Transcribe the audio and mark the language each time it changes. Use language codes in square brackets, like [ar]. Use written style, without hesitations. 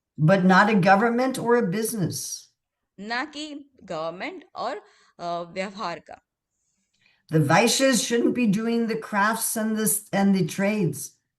[en] But not a government or a business. [hi] ना कि government और व्यवहार का। [en] The Vaishyas shouldn't be doing the crafts and the trades.